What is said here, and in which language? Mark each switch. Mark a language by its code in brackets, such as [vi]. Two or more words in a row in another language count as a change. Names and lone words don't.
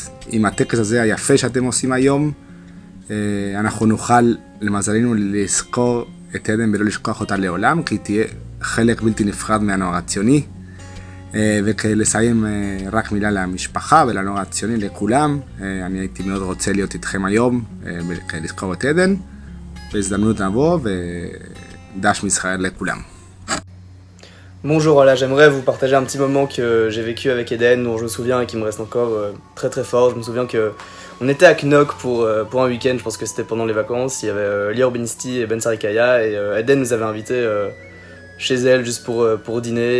[he] עם הטקס הזה היפה שאתם עושים היום, אנחנו נוכל למזלנו לזכור את עדן ולא לשכוח אותה לעולם, כי היא תהיה חלק בלתי נפרד מהנוער הציוני. וכלסיים רק מילה למשפחה ולנוער הציוני לכולם. אני הייתי מאוד רוצה להיות איתכם היום ולזכור את עדן. בהזדמנות נבוא ודש מישראל לכולם. [fr] Bonjour, voilà, j'aimerais vous partager un petit moment que j'ai vécu avec Eden, dont je me souviens et qui me reste encore très très fort. Je me souviens qu'on était à Knock pour un week-end, je pense que c'était pendant les vacances. Il y avait Lior Benisti et Ben Sarikaya et Eden nous avait invités chez elle juste pour dîner.